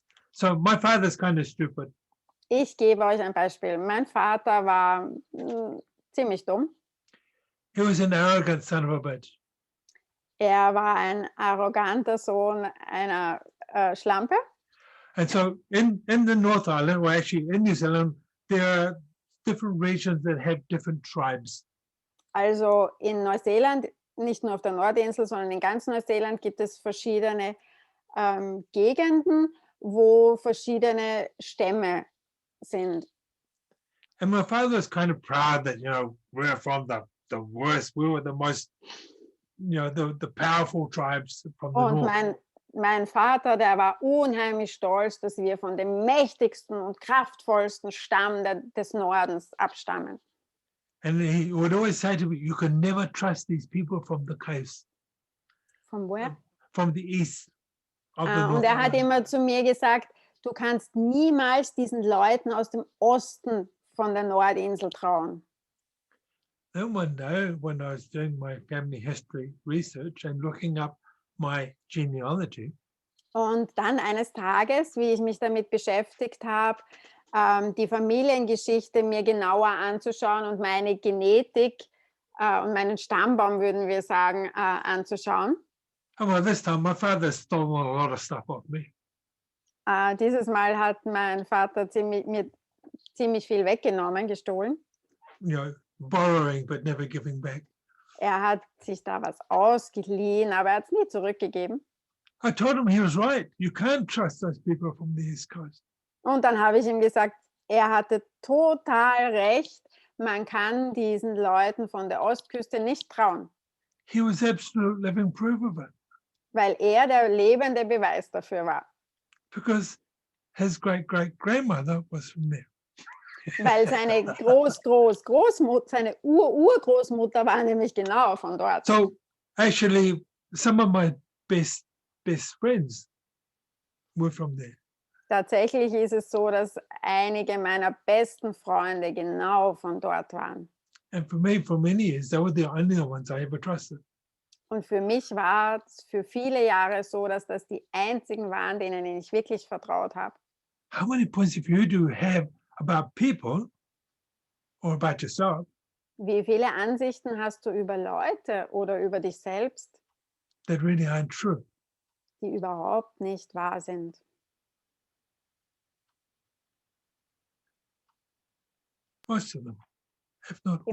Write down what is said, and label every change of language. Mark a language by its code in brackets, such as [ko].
[en] So my father's kind of stupid. [de] Ich gebe euch ein Beispiel. Mein Vater war ziemlich dumm. [en] He was an arrogant son of a bitch. [de] Er war ein arroganter Sohn einer Schlampe. [en] And so in the North Island, or actually in New Zealand, there are different regions that have different tribes. [de] Also in Neuseeland, nicht nur auf der Nordinsel, sondern in ganz Neuseeland gibt es verschiedene Gegenden, wo verschiedene Stämme sind. [en] And my father was kind of proud that, we're from the worst, we were the most the powerful tribes from the [de] Und [en] north. [de] mein Vater, der war unheimlich stolz, dass wir von dem mächtigsten und kraftvollsten Stamm des Nordens abstammen. [en] And he would always say to me, you can never trust these people from the coast, [de] Von woher? [en] from the east of the [de] Und [en] north. [de] er hat immer zu mir gesagt, du kannst niemals diesen Leuten aus dem Osten von der Nordinsel trauen. [en] Then one day, when I was doing my family history research and looking up my genealogy, [de] Und dann eines Tages, wie ich mich damit beschäftigt habe, die Familiengeschichte mir genauer anzuschauen und meine Genetik und meinen Stammbaum, würden wir sagen, anzuschauen. [en] oh, well, this time my father stole a lot of stuff off me. [de] Dieses Mal hat mein Vater mir ziemlich viel weggenommen, gestohlen. [en] Borrowing but never giving back. [de] Er hat sich da was ausgeliehen, aber er hat es nie zurückgegeben. [en] I told him he was right. You can't trust those people from the East Coast. [de] Und dann habe ich ihm gesagt, er hatte total recht. Man kann diesen Leuten von der Ostküste nicht trauen, [en] He was absolute living proof of it [de] weil er der lebende Beweis dafür war. [en] because his great-great-grandmother was from there. [de] Weil seine Großmutter, seine Urgroßmutter war nämlich genau von dort. [en] So actually, some of my best friends were from there. [de] Tatsächlich ist es so, dass einige meiner besten Freunde genau von dort waren. [en] And for me, for many years, they were the only ones I ever trusted. [de] Und für mich war es für viele Jahre so, dass das die einzigen waren, denen ich wirklich vertraut habe. [en] How many points of view do you have about people or about yourself [de] Wie viele Ansichten hast du über Leute oder über dich selbst, [en] that really aren't true? [de] die überhaupt nicht wahr sind? [en] Most of them, if not [de] Die